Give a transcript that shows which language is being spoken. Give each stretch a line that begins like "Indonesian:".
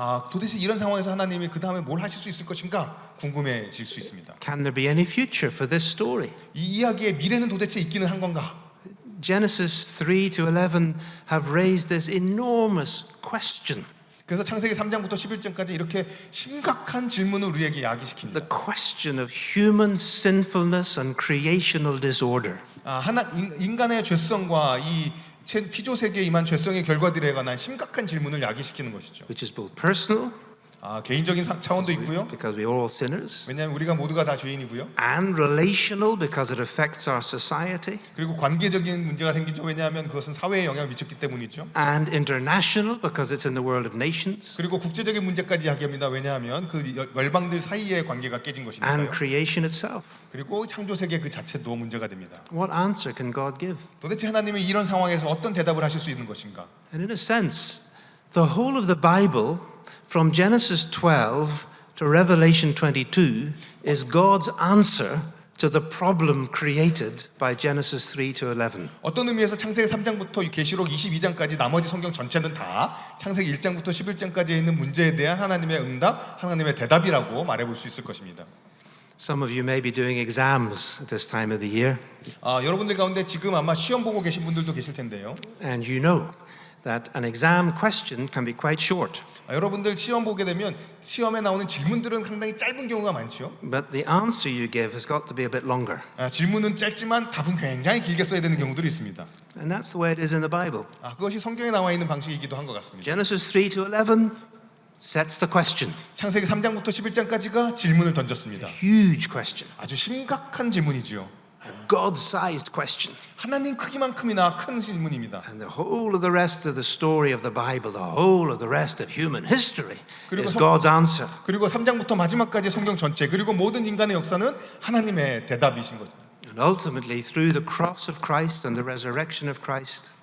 Korean: 도대체 이런 상황에서 하나님이 그 다음에 뭘 하실 수 있을 것인가 궁금해질 수 있습니다.
English: Can there be any future for this story?
Korean: 이 이야기의 미래는 도대체 있기는 한 건가?
English: Genesis 3 to 11 have raised this enormous question.
Korean: 그래서 창세기 3장부터 11장까지 이렇게 심각한 질문을 우리에게 야기시킵니다.
English: The question of human sinfulness and creational disorder.
Korean: 인간의 죄성과 이 피조 세계에 임한 죄성의 결과들에 관한 심각한 질문을 야기시키는 것이죠.
English: Which is both personal,
Korean: 개인적인 차원도 있고요.
English: because we are all sinners,
Korean: 왜냐하면 우리가 모두가 다 죄인이고요.
English: and relational, because it affects our society,
Korean: 그리고 관계적인 문제가 생기죠. 왜냐하면 그것은 사회에 영향을 미쳤기 때문이죠.
English: and international, because it's in the world of nations,
Korean: 그리고 국제적인 문제까지 이야기합니다. 왜냐하면 그 열방들 사이의 관계가 깨진
English: and
Korean: 것이니까요.
English: creation itself.
Korean: 그리고 창조 세계 그 자체도 문제가 됩니다.
English: What answer can God give?
Korean: 도대체 하나님이 이런 상황에서 어떤 대답을 하실 수 있는 것인가?
English: And in a sense, the whole of the Bible, from Genesis 12 to Revelation 22, is God's answer to the problem created by Genesis 3 to 11.
Korean: 어떤 의미에서 창세기 3장부터 계시록 22장까지 나머지 성경 전체는 다 창세기 1장부터 11장까지에 있는 문제에 대한 하나님의 응답, 하나님의 대답이라고 말해볼 수 있을 것입니다.
English: Some of you may be doing exams at this time of the year,
Korean: 여러분들 가운데 지금 아마 시험 보고 계신 분들도 계실 텐데요.
English: and you know that an exam question can be quite short.
Korean: 여러분들 시험 보게 되면 시험에 나오는 질문들은 상당히 짧은 경우가 많죠.
English: But the answer you give has got to be a bit longer.
Korean: 질문은 짧지만 답은 굉장히 길게 써야 되는 경우들이 있습니다.
English: And that's the way it is in the Bible.
Korean: 그것이 성경에 나와 있는 방식이기도 한 것 같습니다.
English: Genesis 3 to 11 sets the question.
Korean: 창세기 3장부터 11장까지가 질문을 던졌습니다.
English: Huge question.
Korean: 아주 심각한 질문이지요.
English: A God-sized question.
Korean: 하나님 크기만큼이나 큰 질문입니다.
English: And the whole of the rest of the story of the Bible, the whole of the rest of human history is God's answer.
Korean: 그리고 3장부터 마지막까지 성경 전체 그리고 모든 인간의 역사는 하나님의 대답이신 거죠.
English: And ultimately through the cross of Christ and the resurrection of Christ,